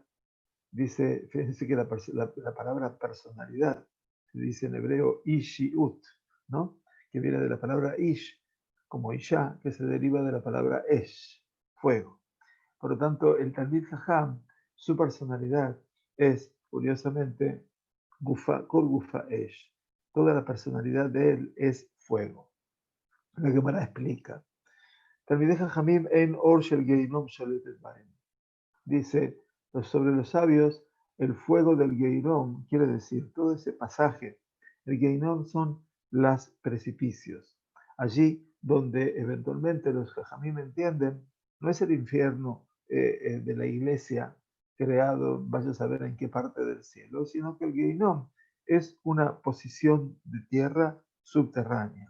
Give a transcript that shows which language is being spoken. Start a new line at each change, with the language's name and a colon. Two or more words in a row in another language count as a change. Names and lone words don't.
Spanish: Dice, fíjense que la palabra personalidad se dice en hebreo ishiut, ¿no? Que viene de la palabra ish, como isha, que se deriva de la palabra esh, fuego. Por lo tanto, el
Hebrew: תלמיד חכם,
Spanish: su personalidad es, curiosamente,
Hebrew: כל גופה אש.
Spanish: Toda la personalidad de él es fuego. La Gemara explica.
Hebrew: תלמידי חכמים אין אור של גיהנום שולטת בהם.
Spanish: Dice, sobre los sabios, el fuego del Geinom, quiere decir, todo ese pasaje. El Geinom son los precipicios. Allí donde eventualmente los Jajamim entienden, no es el infierno de la iglesia creado, vaya a saber en qué parte del cielo, sino que el Geinom es una posición de tierra subterránea.